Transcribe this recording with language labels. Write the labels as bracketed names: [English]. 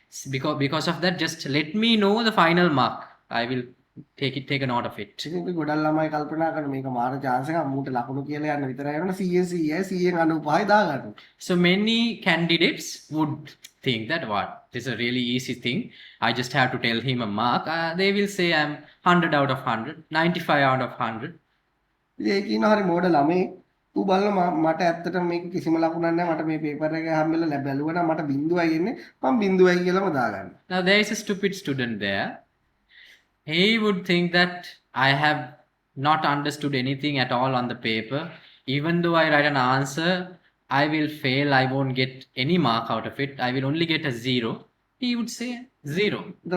[English] Because of that, just let me know the final mark. I will take a note of it. [Sinhala] ඉතින් අපි ගොඩක් ළමයි කල්පනා කරන මේක මාර chance එකක් මූට ලකුණු කියලා යන්න විතරයි යනවා 100න් 95 [English] So many candidates would think that this is a really easy thing. I just have to tell him a mark. They will say I'm 100 out of 100, 95 out of 100. [Sinhala] ඉතින් ඒ කියන හරි මෝඩ ළමයි ඌ බලන මට ඇත්තටම මේක කිසිම ලකුණක් නැහැ මට මේ පේපර් එක හැම්බෙලා ලැබුවා නම් මට බින්දුවයි එන්නේ මම බින්දුවයි කියලාම දාගන්න. [English] Now there is a stupid student there. He would think that I have not understood anything at all on the paper. Even though I write an answer, I will fail. I won't get any mark out of it. I will only get a 0. He would say 0.